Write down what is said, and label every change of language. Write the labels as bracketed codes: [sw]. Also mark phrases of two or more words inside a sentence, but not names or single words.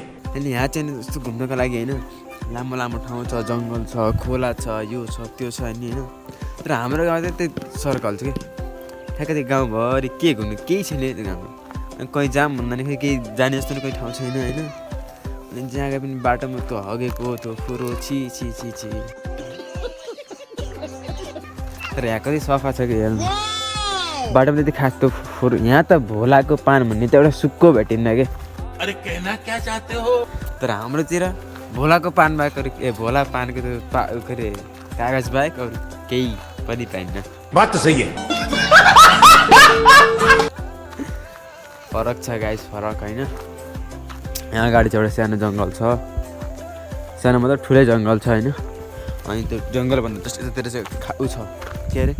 [ne] अनि यहाँ चाहिँ जस्तो घुम्नको लागि होइन लामो लामो ठाउँ छ जङ्गल छ खोला छ यो छ त्यो छ नि होइन तर हाम्रो गाउँ चाहिँ त्यही सर्कल छ कि ठ्याक्कै त्यो गाउँभरि के घुम्नु केही छैन त्यो गाउँमा कहीँ जाम भन्दा नि खै केही जाने जस्तो नि कोही ठाउँ छैन होइन अनि जहाँ गए पनि बाटोमा त्यो हगेको त्यो फोरो छि तर यहाँ कति सफा छ कि हेर्नु बाटोमा त्यति खास त्यो फोरो यहाँ त भोलाको पान भन्ने त एउटा सुक्को भेटिन्न कि [hi] अरे कहना क्या चाहते हो [ne] तर हाम्रोतिर भोलाको पान बाहेक अरू भोला पानको त्यो के अरे कागज बाहेक अरू केही पनि पाइन्न [hi] बात त सही है [ne] फरक छ गाइस फरक होइन यहाँ अगाडि चाहिँ एउटा सानो जङ्गल छ सानो मतलब ठुलै जङ्गल छ होइन अनि त्यो जङ्गलभन्दा जस्तो यतातिर चाहिँ उ छ के अरे